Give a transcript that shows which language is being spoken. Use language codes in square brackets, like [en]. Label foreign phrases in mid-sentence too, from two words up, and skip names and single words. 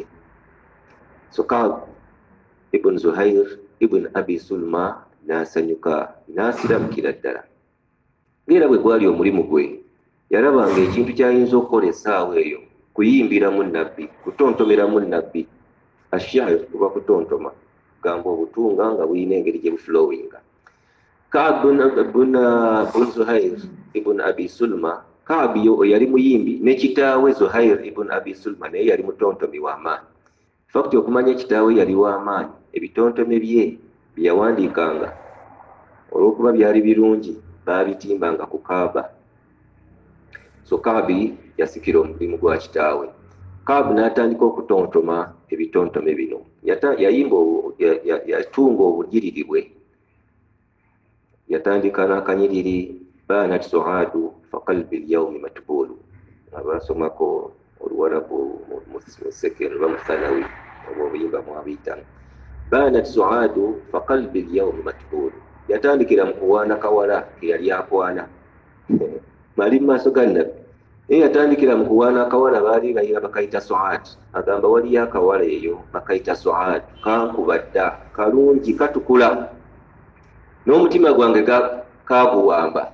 [lg] So Ka'b ibn Zuhair ibn Abi Sulma n'asanyuka n'asiramukira ddala. Ng'era bwe gwali omulimu gwe yalabanga ekintu ky'ayinza okukola essaawa eyo kuyimbiramu Nabbi, kutontomeramu Nabbi. Ashair kuba kutontoma gamba obutunga nga buyina engeri gye buflowinga. Ka'b ibn Zuhair ibn Abi Sulma, Ka'b yo yali muyimbi ne kitaawe Zuhair ibn Abi Sulma naye yali mutontomi w'amaanyi. Fakti okumanya kitaawe yali w'amaanyi, ebitontome bye byeyawandiikanga olw'okuba byali birungi baabitimbanga ku Kaaba. So Ka'b yasikira omulimu gwa kitaawe. Ka'b n'atandika okutontoma ebitontome bino. Yatunga obujiriri bwe. Yatandika n'akanyiriri [ar] بانت سعاد فقلبي اليوم متبول. [lg] Abasomako oluwarabu mu sekendo bamusanawi obuyimba mwabiyitanga. [ar] بانت سعاد فقلبي اليوم متبول. [lg] Yatandikira mu kuwaana kawala ke yali akwana. Mali mu maaso ga Nabbi. Yatandikira mu kuwaana akawala baali bayira bakayita Su'ad. Agamba waliyo akawala eyo bakayita Su'ad kankuba dda kalungi katukula n'omutima gwange kaguwamba.